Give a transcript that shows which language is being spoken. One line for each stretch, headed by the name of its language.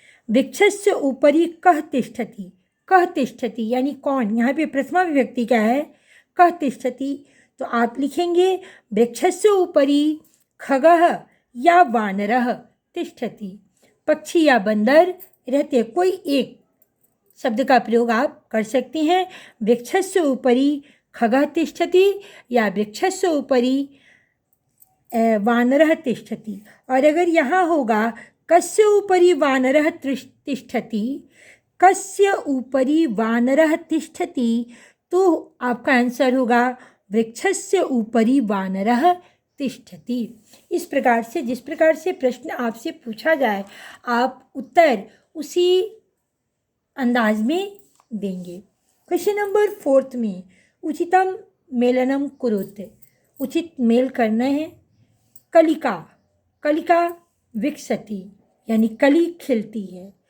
Sanskrit: वृक्षस्य उपरि कः तिष्ठति, कः तिष्ठति
Hindi: यानी कौन, यहाँ पे प्रथमा विभक्ति का है।
Sanskrit: कः तिष्ठति,
Hindi: तो आप लिखेंगे
Sanskrit: वृक्षस्य उपरि खगः या वानरः तिष्ठति,
Hindi: पक्षी या बंदर रहते। कोई एक शब्द का प्रयोग आप कर सकते हैं।
Sanskrit: वृक्षस्य उपरि खगः तिष्ठति या वृक्षस्य उपरि वानरः तिष्ठति।
Hindi: और अगर यहाँ होगा
Sanskrit: कस्य उपरि वानरः तिष्ठति, कस्य उपरि वानरः तिष्ठति,
Hindi: तो आपका आंसर होगा
Sanskrit: वृक्षस्य उपरि वानरः तिष्ठति।
Hindi: इस प्रकार से जिस प्रकार से प्रश्न आपसे पूछा जाए, आप उत्तर उसी अंदाज में देंगे। क्वेश्चन नंबर 4 में
Sanskrit: उचितम मेलनम कुरुते,
Hindi: उचित मेल करना है।
Sanskrit: कलिका, कलिका विकसति
Hindi: यानी कली खिलती है।